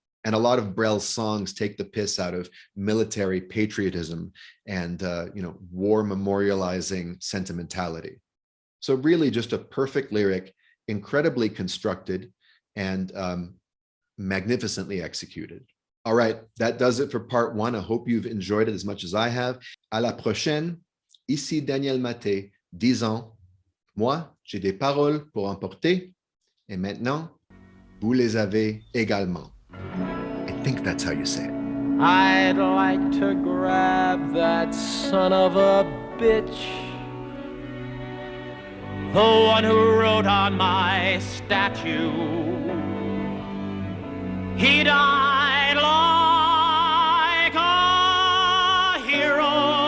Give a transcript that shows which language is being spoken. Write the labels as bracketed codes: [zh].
[en] And a lot of Brel's songs take the piss out of military patriotism and, war memorializing sentimentality. So really just a perfect lyric, incredibly constructed and magnificently executed. All right, that does it for part 1. I hope you've enjoyed it as much as I have. [fr] À la prochaine. Ici Daniel Maté, disant, moi, j'ai des paroles pour emporter. Et maintenant, Vous les avez également. [en] I think that's how you say it. I'd like to grab that son of a bitch, the one who wrote on my statue. He died like a hero.